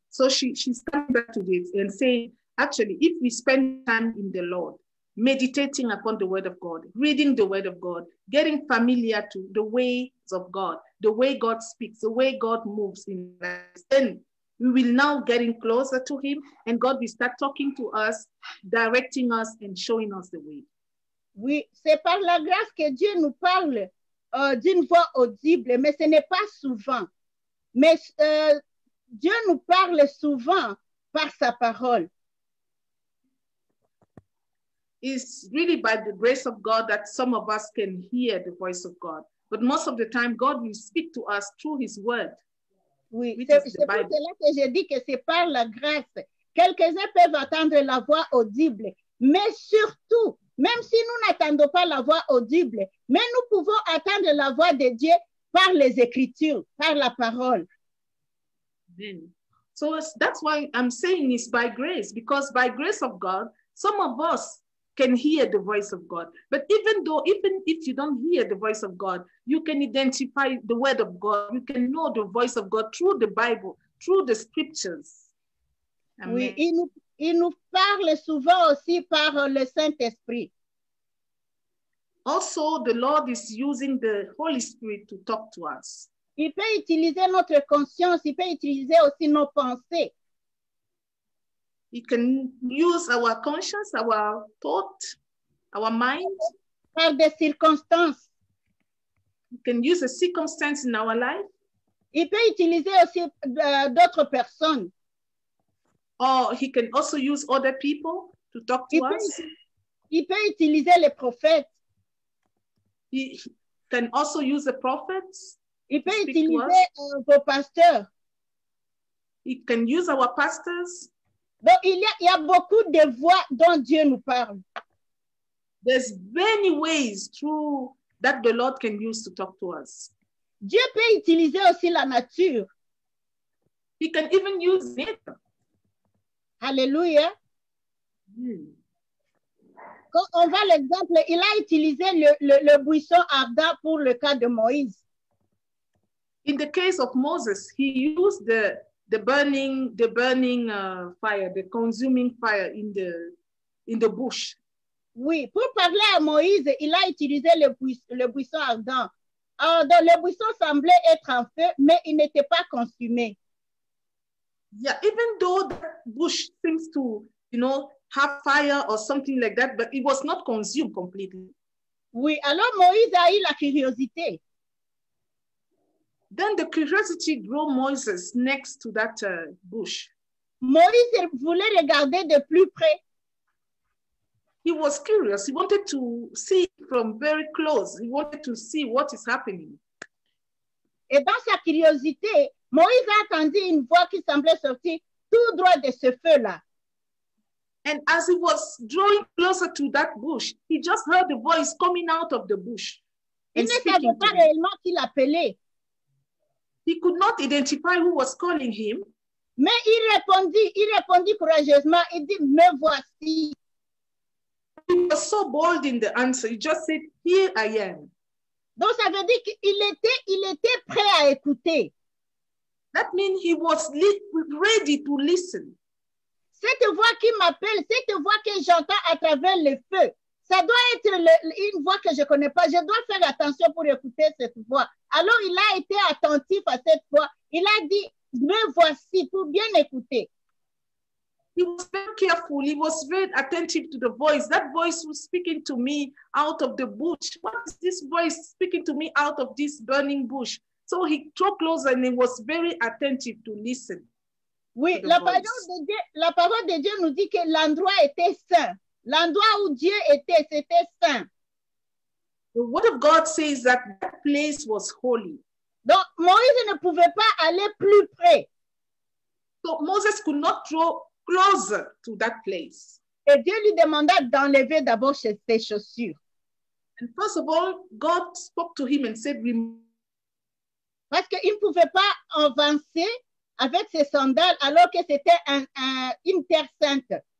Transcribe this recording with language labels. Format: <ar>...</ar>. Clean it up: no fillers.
<en>So she's coming back to this and saying, actually, if we spend time in the Lord, meditating upon the word of God, reading the word of God, getting familiar to the ways of God, the way God speaks, the way God moves in us, then we will now getting closer to him and God will start talking to us, directing us and showing us the way.</en> <fr>Oui, c'est par la grâce que Dieu nous parle d'une voix audible, mais ce n'est pas souvent. Mais Dieu nous parle souvent par sa parole.</fr> <en>It's really by the grace of God that some of us can hear the voice of God. But most of the time, God will speak to us through his word.</en> <fr>Oui, c'est pour cela que j'ai dit que c'est par la grâce. Quelques-uns peuvent entendre la voix audible, mais surtout, même si nous n'entendons pas la voix audible, mais nous pouvons entendre la voix de Dieu par les Écritures, par la parole. Amen.</fr> <en>So that's why I'm saying it's by grace, because by grace of God, some of us can hear the voice of God. But even if you don't hear the voice of God, you can identify the word of God. You can know the voice of God through the Bible, through the scriptures. Amen.</en> <fr>Oui, il nous parle souvent aussi par le Saint-Esprit.</fr> <en>Also, the Lord is using the Holy Spirit to talk to us.</en> <fr>Il peut utiliser notre conscience, il peut utiliser aussi nos pensées.</fr> <en>He can use our conscience, our thought, our mind.</en> <fr>Par des circonstances.</fr> <en>He can use a circumstance in our life.</en> <fr>Il peut utiliser aussi d'autres personnes.</fr> <en>Or he can also use other people to talk to us.</en> <fr>Il peut utiliser les prophètes.</fr> <en>He can also use the prophets.</en> <fr>Il peut utiliser vos pasteurs.</fr> <en>He can use our pastors.</en> <fr>Donc, il y a beaucoup de voix dont Dieu nous parle.</fr> <en>There's many ways through that the Lord can use to talk to us.</en> <fr>Dieu peut utiliser aussi la nature.</fr> <en>He can even use nature. Alléluia.</en> <fr>Quand on voit l'exemple, il a utilisé le buisson ardent pour le cas de Moïse.</fr> <en>In the case of Moses, he used the burning fire, the consuming fire in the bush.</en> <fr>Oui, pour parler à Moïse, il a utilisé le buisson ardent. Donc, le buisson semblait être en feu, mais il n'était pas consumé.</fr> <en>Yeah, even though that bush seems to, have fire or something like that, but it was not consumed completely.</en> <fr>Oui, alors Moïse a eu la curiosité.</fr> <en>Then the curiosity drew Moses next to that bush.</en> <fr>Moïse voulait regarder de plus près.</fr> <en>He was curious. He wanted to see from very close. He wanted to see what is happening.</en> <fr>Et dans sa curiosité, Moïse a entendu une voix qui semblait sortir tout droit de ce feu-là.</fr> <en>And as he was drawing closer to that bush, he just heard the voice coming out of the bush.</en> <fr>Il ne savait pas réellement qui l'appelait.</fr> <en>He could not identify who was calling him.</en> <fr>Mais il répondit courageusement, il dit, me voici.</fr> <en>He was so bold in the answer. He just said, here I am.</en> <fr>Donc ça veut dire qu'il était prêt à écouter.</fr> <en>That means he was ready to listen.</en> <fr>Cette voix qui m'appelle, cette voix que j'entends à travers le feu, ça doit être une voix que je ne connais pas. Je dois faire attention pour écouter cette voix. Alors, il a été attentif à cette voix. Il a dit, me voici, pour bien écouter.</fr> <en>He was very careful. He was very attentive to the voice. That voice was speaking to me out of the bush. What is this voice speaking to me out of this burning bush? So he drew closer and he was very attentive to listen.</en> <fr>Oui, la parole de Dieu nous dit que l'endroit était saint. L'endroit où Dieu était, c'était saint.</fr> <en>The word of God says that that place was holy.</en> <fr>Donc, Moïse ne pouvait pas aller plus près.</fr> <en>So Moses could not draw closer to that place.</en> <fr>Et Dieu lui demanda d'enlever d'abord ses chaussures.</fr> <en>And first of all, God spoke to him and said,</en> <fr>parce qu'il ne pouvait pas avancer avec ses sandales alors que c'était une terre sainte.</fr>